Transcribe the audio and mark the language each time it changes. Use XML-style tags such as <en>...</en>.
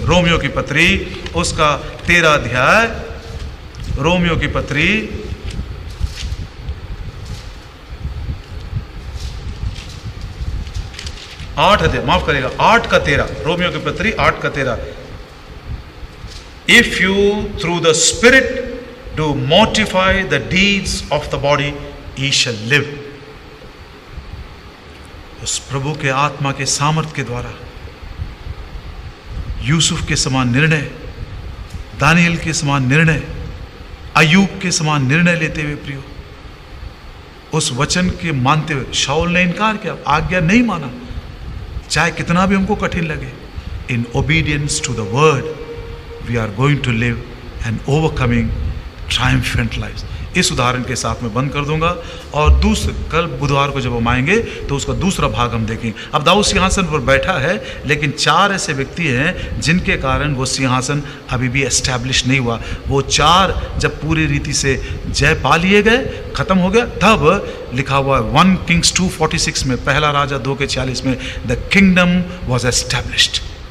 <hi>Romeo की पत्री उसका 13 अध्याय, रोमियो की पत्री 8 अध्याय, माफ करेगा 8 का 13, रोमियो की पत्री 8 का 13।</hi> <en>If you through the spirit do mortify the deeds of the body, he shall live.</en> <hi>उस प्रभु के आत्मा के सामर्थ के द्वारा यूसुफ के समान निर्णय, दानियल के समान निर्णय, अय्यूब के समान निर्णय लेते हुए प्रियो, उस वचन के मानते हुए शाऊल ने इनकार किया, आज्ञा नहीं माना, चाहे कितना भी हमको कठिन लगे.</hi> <en>In obedience to the word, we are going to live an overcoming, triumphant lives.</en> <hi>इस उदाहरण के साथ मैं बंद कर दूंगा और दूसरे कल बुधवार को जब हम आएंगे तो उसका दूसरा भाग हम देखेंगे. अब दाऊद सिंहासन पर बैठा है, लेकिन 4 ऐसे व्यक्ति हैं जिनके कारण वो सिंहासन अभी भी एस्टैब्लिश नहीं हुआ. वो 4 जब पूरी रीति से जय पा लिए गए, खत्म हो गया, तब लिखा हुआ 1 Kings 2:46 में, पहला राजा 2:46 में,</hi> <en>The kingdom was established.</en>